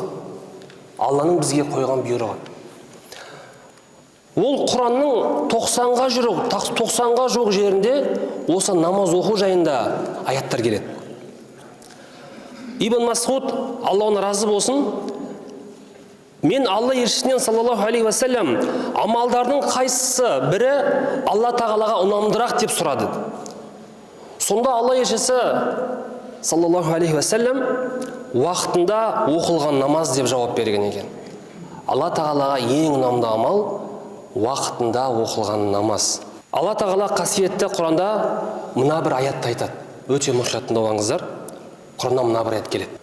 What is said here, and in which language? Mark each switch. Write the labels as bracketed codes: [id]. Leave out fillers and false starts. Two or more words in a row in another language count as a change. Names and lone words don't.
[kk] Алланың бізге қойған бұйрығы. Ол Құранның 90-ға жуық жерінде осы намаз оқу жайында аяттар келеді. Ибн Масғуд, Алла оны разы болсын, мен Алла елшісінен [ar] صلى الله عليه وسلم [kk] амалдардың қайсысы бірі Алла Тағалаға ұнамдырақ деп сұрады. Сонда Алла елшісі [ar] صلى الله عليه وسلم [kk] уақытында оқылған намаз деп жауап берген екен. Алла Тағалаға ең ұнамды амал уақытында оқылған намаз. Алла Тағала қасиетті Құранда мына бір аятты айтады. Өте мұқият тыңдаңыздар. Құранда мына бір аят келеді.